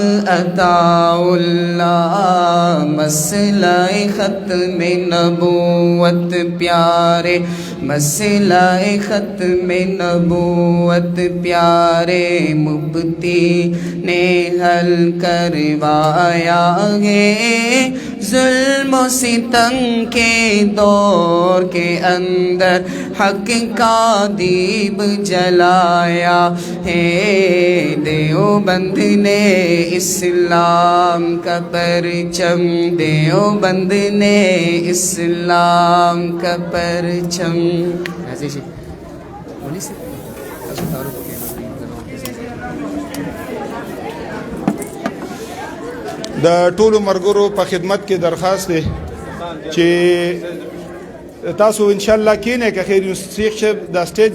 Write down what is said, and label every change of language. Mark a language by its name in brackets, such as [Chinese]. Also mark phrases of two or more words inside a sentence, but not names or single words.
[Urdu] عطا اللہ، مسئلہ ختم نبوت پیارے، مسئلہ ختم نبوت پیارے مفتی نے حل کروایا ہے، ظلم و ستم کے دور کے اندر حق کا دیپ جلایا ہے۔ دیوبند نے اسلام کا پرچم، دیوبند نے اسلام کا پرچم۔ [Pashto] د ټولو مرګرو په خدمت کې درخواست دی چې تاسو ان شاء الله کینې که خیر شیخ صاحب دا سټیج